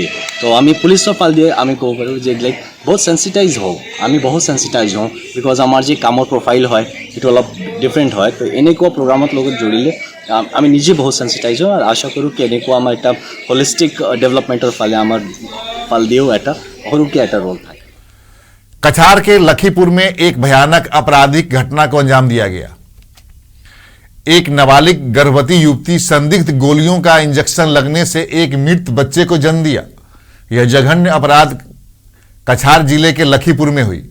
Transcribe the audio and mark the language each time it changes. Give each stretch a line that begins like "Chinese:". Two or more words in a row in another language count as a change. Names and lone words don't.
Assamese: তো আমি পুলিচৰ ফাল দিয়ে আমি ক'ব পাৰোঁ যে লাইক বহুত চেঞ্চিটাইজ হওঁ, আমি বহুত চেঞ্চিটাইজ হওঁ, বিকজ আমাৰ যি কামৰ প্ৰফাইল হয় সেইটো অলপ ডিফাৰেণ্ট হয়। তো এনেকুৱা প্ৰগ্ৰামত লগত জড়িলে আমি নিজে বহুত চেঞ্চিটাইজ হওঁ, আৰু আশা কৰোঁ কি এনেকুৱা আমাৰ এটা
English: holistic developmentৰ
Assamese: ফালে আমাৰ ফাল দিয়েও এটা সৰুকৈ এটা ৰোল থাকে।
Hindi: कछार के लखीपुर में एक भयानक आपराधिक घटना को अंजाम दिया गया। एक नाबालिग गर्भवती युवती संदिग्ध गोलियों का इंजेक्शन लगने से एक मृत बच्चे को जन्म दिया। यह जघन्य अपराध कछार जिले के लखीपुर में हुई।